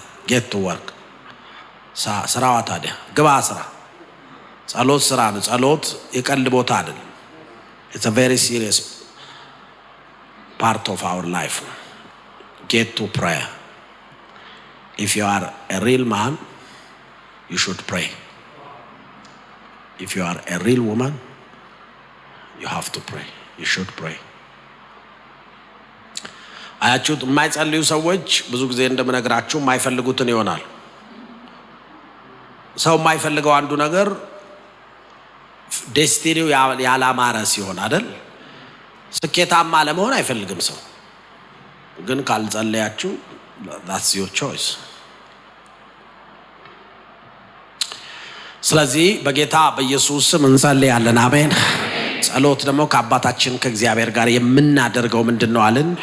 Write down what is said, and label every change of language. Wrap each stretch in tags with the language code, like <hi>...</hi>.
<en>get to work።</en> <am>ስራዋ ታዲያ ግባ ስራ። ጸሎት ስራ ነው። ጸሎት የቀልድ ቦታ አይደለም።</am> <en>it's a very serious part of our life። get to prayer። if you are a real man, you should pray. if you are a real woman, you have to pray. you should pray።</en> <am>አያችሁት? የማይጸልዩ ሰዎች ብዙ ጊዜ እንደምነግራችሁ የማይፈልጉትን ይሆናል። ሰው የማይፈልገው አንዱ ነገር ዴስቲኒው ያላማረ ሲሆን አይደል? ስኬታማ ለመሆን አይፈልግም ሰው። ግን ካልጸለያችሁ</am> <en>that's your choice።</en> <am>ስለዚህ በጌታ በኢየሱስ ስም እንጸልያለን። አሜን። ጸሎት ደግሞ ከአባታችን ከእግዚአብሔር ጋር የምናደርገው ምንድነው አለን?</am>